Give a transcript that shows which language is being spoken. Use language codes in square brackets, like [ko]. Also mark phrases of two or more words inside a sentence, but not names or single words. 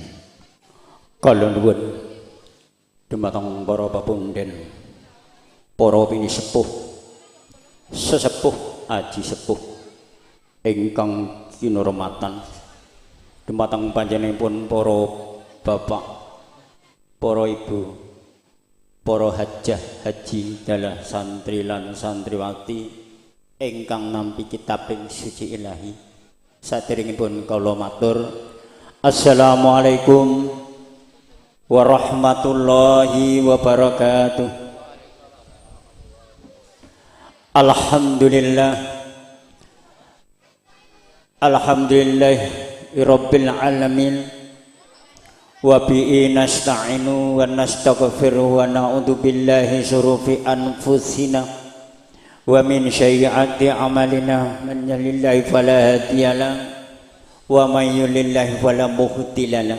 [jv] Kala nuwun dumateng para pepundhen, para pinisepuh, sesepuh aji sepuh ingkang kinurmatan dumateng panjenenganipun para bapak, para ibu, para hajah haji dalah santri lan santriwati ingkang nampi kitabing suci ilahi. Saderengipun kula matur [ar] السلام عليكم ورحمة الله وبركاته. الحمد لله رب العالمين وبه نستعين ونستغفره ونعوذ بالله شرور أنفسنا ومن سيئات أعمالنا من يهده الله فلا هادي له ومن يضلل فلا مضل له.